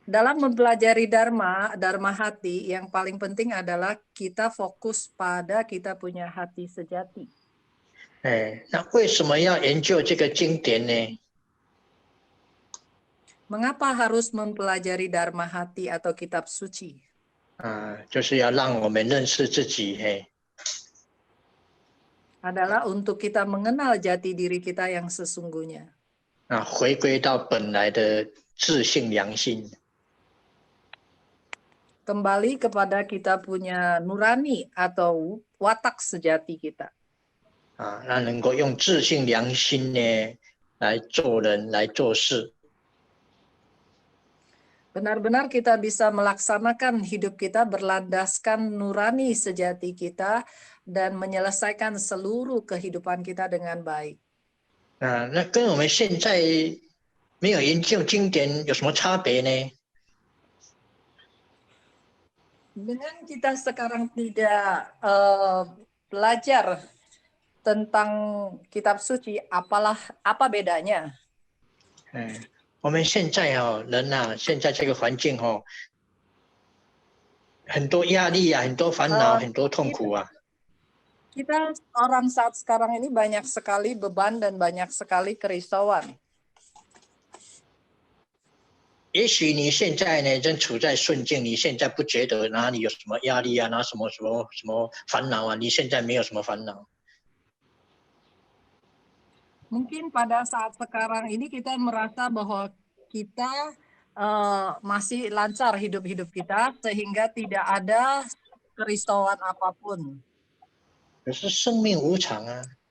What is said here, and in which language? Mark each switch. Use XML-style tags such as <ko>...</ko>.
<id>Dalam mempelajari Dharma hati, yang paling penting adalah kita fokus pada kita punya hati sejati.</id> <zh>那为什么要研究这个经典呢？</zh> <id>Mengapa harus mempelajari Dharma hati atau kitab suci?</id> <zh>就是要让我们认识自己，</zh> <id>Adalah untuk kita mengenal jati diri kita yang sesungguhnya.</id> <zh>回归到本来的自性良心。</zh> <id>Kembali kepada kita punya nurani atau watak sejati kita.</id> <zh>那能够用自性良心呢来做人，来做事。</zh> <id>Benar-benar kita bisa melaksanakan hidup kita berlandaskan nurani sejati kita dan menyelesaikan seluruh kehidupan kita dengan baik.</id> <zh>那跟我们现在没有研究经典有什么差别呢？</zh> <id>Dengan kita sekarang tidak belajar tentang kitab suci, apa bedanya?</id> <zh>我们现在人现在这个环境很多压力啊，很多烦恼，很多痛苦啊。</zh> <id>Kita orang saat sekarang ini banyak sekali beban dan banyak sekali kerisauan.</id> <zh>也许你现在呢正处在顺境，你现在不觉得哪里有什么压力啊，哪什么烦恼啊？你现在没有什么烦恼。</zh> <id>Mungkin pada saat sekarang ini kita merasa bahwa kita masih lancar hidup-hidup kita sehingga tidak ada kerisauan apapun.</id> <zh>可是生命无常啊，</zh>